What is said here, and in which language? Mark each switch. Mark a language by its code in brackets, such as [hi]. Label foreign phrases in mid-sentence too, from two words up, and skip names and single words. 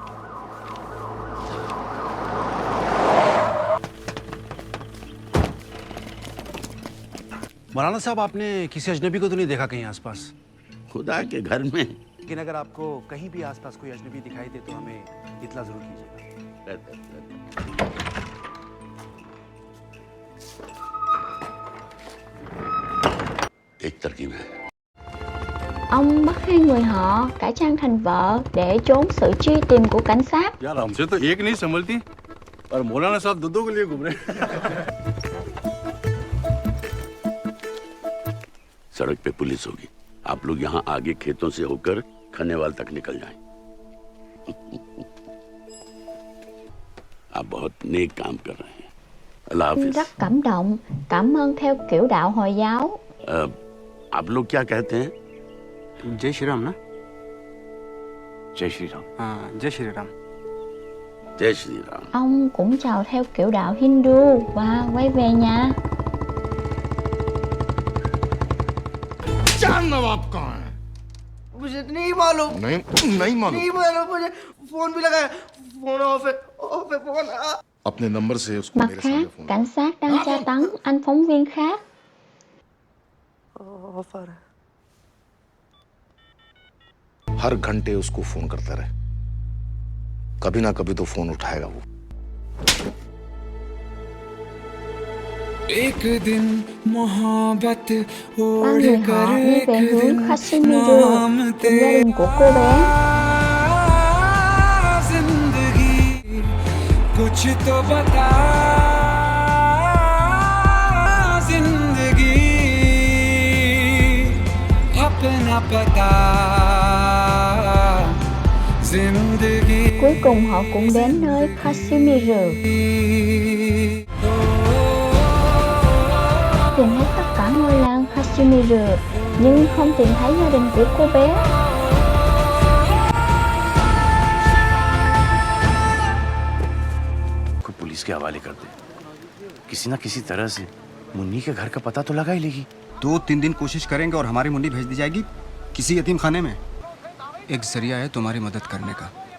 [hi] मौलाना साहब, आपने किसी अजनबी को तो नहीं देखा कहीं आसपास? खुदा के घर में। लेकिन अगर आपको कहीं भी आसपास कोई अजनबी दिखाई दे तो हमें इत्तला जरूर कीजिएगा। एक तरकीब है। [vi] Ông bắt hai người họ cải trang thành vợ để trốn sự truy tìm của cảnh sát. [hi] यार हमसे तो एक नहीं संभलती और मौलाना साहब दो के लिए घूम रहे हैं। सड़क पे पुलिस होगी, आप लोग यहाँ आगे खेतों से होकर खनेवाल तक निकल जाएं। आप बहुत नेक काम कर रहे हैं। अल्लाह हाफिज। [vi] Rất cảm động, cảm ơn theo kiểu đạo Hồi giáo. [hi] आप लोग क्या कहते हैं? जय श्री राम ना? जय श्री राम। हाँ, जय श्री राम। जय श्री राम। [vi] Ông cũng chào theo kiểu đạo Hindu và quay về nhà. [hi] चांद नवाब कहाँ है? मुझे नहीं मालूम। नहीं मालूम। नहीं मालूम मुझे। फोन भी लगाया, फोन ऑफ है फोन। अपने नंबर से उसको [vi] Mặt [hi] मेरे सामने [vi] khác, [hi] फोन। [vi] cảnh sát đang tra tấn anh phóng viên khác. [hi] हर घंटे उसको फोन करता रहे, कभी ना कभी तो फोन उठाएगा वो। एक दिन मोहब्बत [vi] Ba [hi] ओढ़ [vi] người họ [hi] कर [vi] đi [hi] एक [vi] về hướng [hi] दिन [vi] Kashmir [hi] नाम [vi] cùng gia đình của cô bé. [hi] जिंदगी कुछ तो बता जिंदगी लापता जिंदगी [vi] Cuối cùng họ cũng đến nơi Kashmir. Tìm hết tất cả ngôi làng Kashmir nhưng không tìm thấy gia đình của cô bé. [hi] को पुलिस के हवाले कर दे। किसी ना किसी तरह से मुन्नी के घर का पता तो लगा ही लेगी। 2-3 दिन कोशिश करेंगे और हमारी मुन्नी भेज दी जाएगी किसी यतीम खाने में। एक जरिया है तुम्हारी मदद करने का।